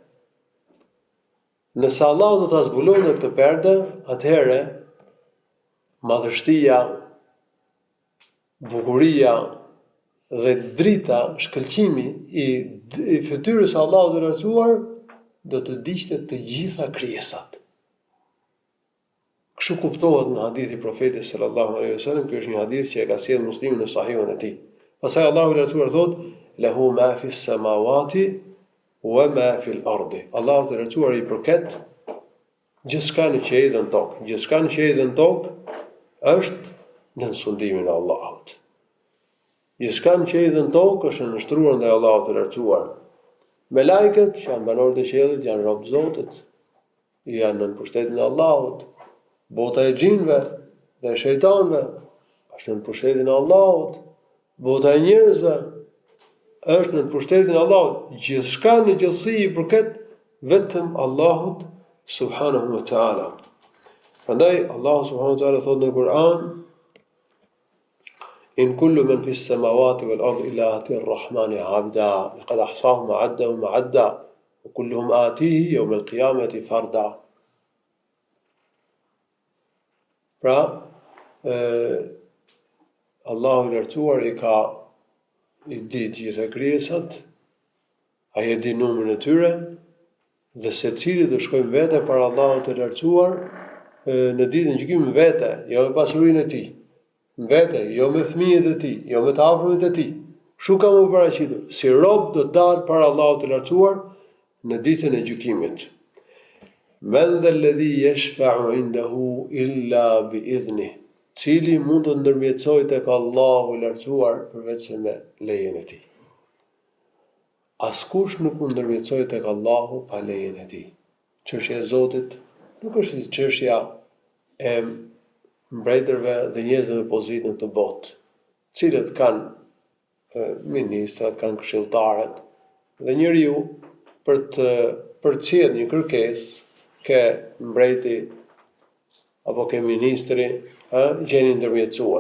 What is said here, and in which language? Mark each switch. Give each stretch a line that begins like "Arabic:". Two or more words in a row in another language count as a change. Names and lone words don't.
Albanian: Nëse Allahu do ta zbulonte këtë perde, atëherë madhështia, bukuria dhe drita, shkëlqimi i fytyrës së Allahut të lartësuar do të diqte të gjitha krijesat. Kështu kuptohet në hadith i profetit
Arabic: صلى الله عليه وسلم,
Albanian: ky është një hadith që e ka sjellë Muslimi në Sahihun e tij. Pastaj Allahu i lartësuar thotë:
Arabic: "له ما في السماوات وما في الأرض."
Albanian: Allahu i lartësuar i përket gjithçka në qiell dhe në tokë. Gjithçka në qiell dhe në tokë është në sundimin e Allahut. Gjithçka në qiell dhe në tokë është nështruar ndaj Allahut të lartësuar. Melajket që janë banorët e qiellit janë robë të Zotit, janë në pushtetin e Allahut. Bota e xhinëve dhe e shejtanëve është në pushtetin e Allahut. Bota e njerëzve është në pushtetin e Allahut. Gjithçka në gjithësi i përket vetëm Allahut
Arabic: سبحانه وتعالى.
Albanian: Prandaj Allahu
Arabic: سبحانه وتعالى
Albanian: thotë në Kur'an:
Arabic: إن كل من في السماوات والأرض إلا آتي الرحمن عبدا، لقد أحصاهم وعدهم عدا، وكلهم آتيه يوم القيامة فردا.
Albanian: Pra, Allahu i lartësuar i di gjitha krijesat, ai e di numrin e tyre, dhe secili do shkojmë vete para Allahut të lartësuar në ditën e gjykimit vete, jo me pasurinë e tij, vete, jo me fëmijët e tij, jo me të afërmit e tij. Kështu ka më paraqitur, si rob do dalë para Allahut të lartësuar në ditën e gjykimit.
Arabic: من ذا الذي يشفع عنده إلا بإذنه.
Albanian: Cili mund të ndërmjetësojë tek Allahu i lartësuar përveç se me lejen e tij. Askush nuk mund ndërmjetësojë tek Allahu pa lejen e tij. Çështja e Zotit nuk është si çështja e mbretërve dhe njerëzve me pozitë në këtë botë, cilët kanë ministrat, kanë këshilltarët, dhe njeriu për të përcjellë një kërkesë ke mbreti apo ke ministri, gjeni ndërmjetësues.